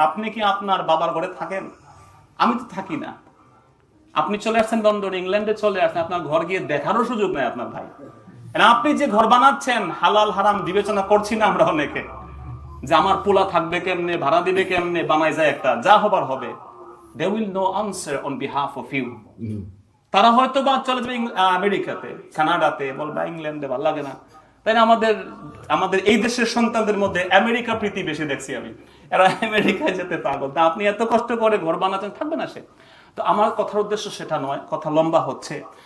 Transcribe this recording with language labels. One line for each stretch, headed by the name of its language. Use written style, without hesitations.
Bangla: আপনি কি আপনার বাবার ঘরে থাকেন? আমি তো থাকি না। আপনি চলে আসছেন লন্ডন, ইংল্যান্ডে চলে আসছেন, আপনার ঘর গিয়ে দেখারও সুযোগ নাই আপনার ভাই। আপনি যে ঘর বানাচ্ছেন, হালাল হারাম বিবেচনা করছি না আমরা অনেকে, যে আমার পোলা থাকবে কেমনে, ভাড়া দিবে কেমনে, বানাই যায় একটা, যা হবার হবে।
English: They will no answer on behalf of you.
Bangla: তারা হয়তো বা চলে যাবে আমেরিকাতে, কানাডাতে, বলবা ইংল্যান্ডে ভালো লাগে না। তাই না? আমাদের এই দেশের সন্তানদের মধ্যে আমেরিকা প্রীতি বেশি দেখছি আমি। এরা আমেরিকায় যেতে পাগল। তা আপনি এত কষ্ট করে ঘর বানাচ্ছেন, থাকবে না সে। তো আমার কথার উদ্দেশ্য সেটা নয়, কথা লম্বা হচ্ছে।